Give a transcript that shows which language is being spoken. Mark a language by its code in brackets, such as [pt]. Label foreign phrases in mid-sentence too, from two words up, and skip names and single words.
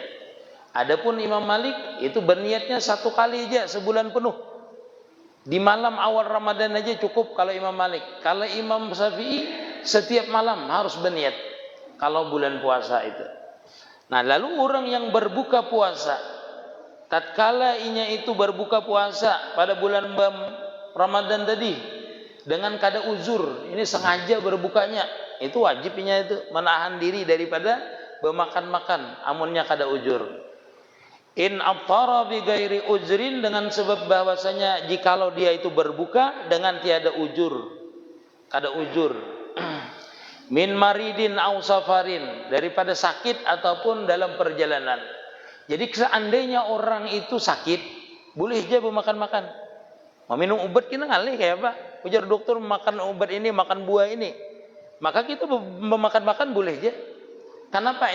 [bjn] Adapun Imam Malik itu berniatnya satu kali aja sebulan penuh. Di malam awal Ramadan aja cukup kalau Imam Malik. Kalau Imam Syafi'i setiap malam harus berniat kalau bulan puasa itu. Nah, lalu orang yang berbuka puasa tatkala inya itu berbuka puasa pada bulan Ramadan tadi dengan kada uzur, ini sengaja berbukanya, itu wajibnya itu menahan diri daripada bermakan-makan amunnya kada uzur. [ar] إن أفطر بغير عذر, [bjn] dengan sebab bahwasanya jikalau dia itu berbuka dengan tiada uzur, kada uzur. [ar] من مرض أو سفر, [bjn] daripada sakit ataupun dalam perjalanan. Jadi seandainya orang itu sakit, boleh aja makan-makan. Mau minum obat kita ngalih kayak apa? Ujar dokter makan obat ini, makan buah ini. Maka kita memakan-makan boleh aja. Kenapa?